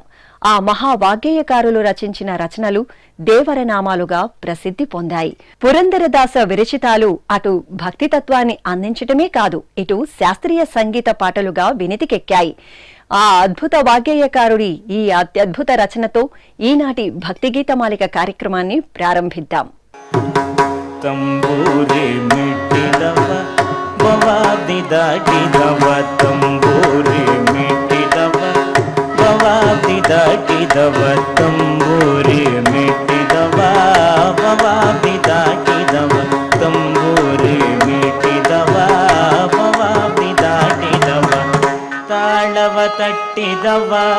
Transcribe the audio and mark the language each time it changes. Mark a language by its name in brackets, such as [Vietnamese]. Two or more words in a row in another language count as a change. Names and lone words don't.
[Telugu] ఆ మహావాగ్గేయకారులు రచించిన రచనలు దేవరనామాలుగా ప్రసిద్ధి పొందాయి. పురందరదాస విరచితాలు అటు భక్తితత్వాన్ని అందించటమే కాదు, ఇటు శాస్త్రీయ సంగీత పాటలుగా వినితికెక్కాయి. ఆ అద్భుత వాగ్గేయకారుడి ఈ అత్యద్భుత రచనతో ఈనాటి భక్తి గీతమాలిక కార్యక్రమాన్ని ప్రారంభిద్దాం. [Kannada] ತಂಬೂರಿ ಮಿಟ್ಟಿದವ ಬವಾದಿ ದಾಟಿದವ ತಂಬೂರಿ ಮಿಟ್ಟಿದವ ಬವಾದಿ ದಾಟಿದವ ತಂಬೂರಿ ಮಿಟ್ಟಿದವ ಬವಾದಿ ದಾಟಿದವ ತಂಬೂರಿ ಮಿಟ್ಟಿದವ ಬವಾದಿ ದಾಟಿದವ ತಾಳವ ತಟ್ಟಿದವ